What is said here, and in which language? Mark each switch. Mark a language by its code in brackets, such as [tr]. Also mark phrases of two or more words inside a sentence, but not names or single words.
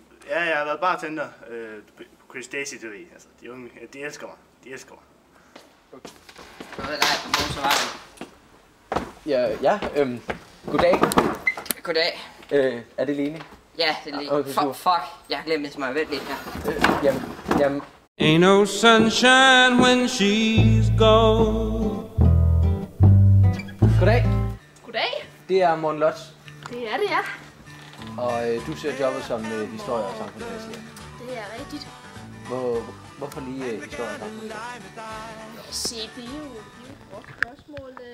[da] Ja, jeg har været bartender på Chris Daisy, du ved. Altså, de unge, de elsker mig. De elsker mig. Okay. Ja, Goddag. goddag. Er det Lene? Ja, det er lige. Okay, super. Fuck, jeg har glemt mig. Vent lidt her. Jamen. [en] Ain't no sunshine when she's gone. [da] Goddag. Goddag. Det er Morten Lotz. Det er det, ja. Og du søger jobbet som historie- og samfundslærer. Det er rigtigt. Hvorfor lige historie- og samfundslærer? Se, det er jo et godt spørgsmål.